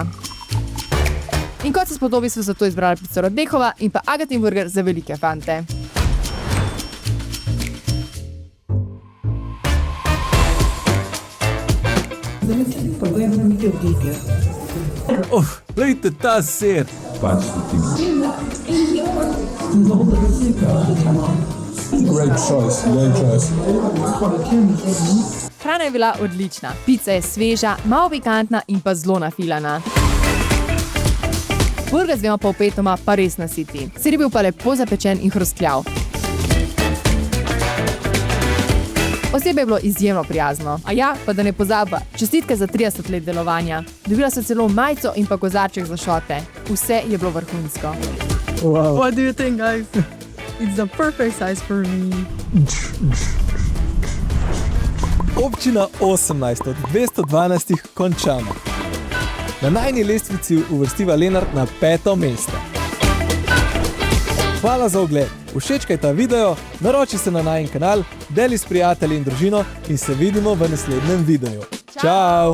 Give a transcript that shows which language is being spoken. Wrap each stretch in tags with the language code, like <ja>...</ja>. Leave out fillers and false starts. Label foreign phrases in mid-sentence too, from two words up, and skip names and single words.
<sl>In kot se spodobi, so zato izbrali pico Radehova in pa Agatin burger za velike fante. Glejte ta sir.</sl> <en>Great choice.</en> <sl>Hrana je bila odlična, pica je sveža, malo pikantna in pa zelo nafilana. Burger z 2 polpetoma pa res nasiti. Sir je bil pa lepo zapečen in hrustljav. Osebje je bilo izjemno prijazno. A ja, pa da ne pozaba, čestitke za 30 let delovanja. Dobila so celo majico in pa kozarček za šote. Vse je bilo vrhunsko.</sl> <en>Wow. What do you think, guys? It's the perfect size for me.</en> <sl>Občina 18 od 212 končana. Na najni lestvici uvrstiva Lenart na 5. mesto. Hvala za ogled. Všečkaj ta video, naroči se na najin kanal, deli s prijatelji in družino in se vidimo v naslednjem videu.</sl>